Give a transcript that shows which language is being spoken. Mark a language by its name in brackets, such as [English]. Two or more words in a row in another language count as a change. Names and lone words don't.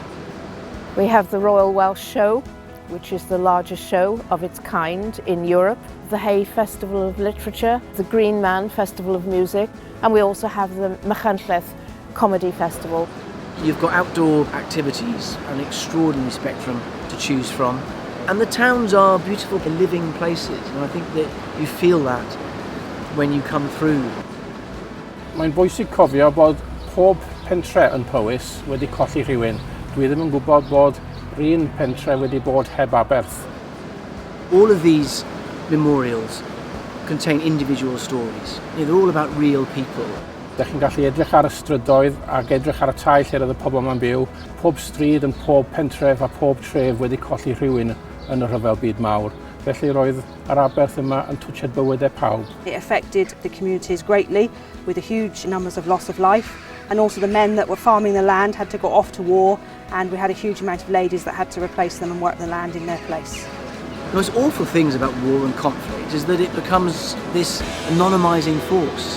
[English] We have the Royal Welsh Show, which is the largest show of its kind in Europe, the Hay Festival of Literature, the Green Man Festival of Music, and we also have the Machynlleth Comedy Festival. You've got outdoor activities, an extraordinary spectrum to choose from. And the towns are beautiful living places, and I think that you feel that when you come through. [Welsh] Mae'n bwysig cofio bod pob pentre yn Powys wedi colli rhywun. Dwi ddim yn gwybod bod un pentre wedi bod heb aberth. [English] All of these memorials contain individual stories. They're all about real people. [Welsh] Dych chi'n gallu edrych ar y strydoedd ac edrych ar y tai lle roedd y pobl yma'n byw. Pob stryd yn pob pentref a pob tref wedi colli rhywun yn y rhyfel byd mawr. Felly roedd yr aberth yma yn twtsiad bywydau pawb. [English] It affected the communities greatly, with the huge numbers of loss of life, and also the men that were farming the land had to go off to war, and we had a huge amount of ladies that had to replace them and work the land in their place. The most awful things about war and conflict is that it becomes this anonymising force.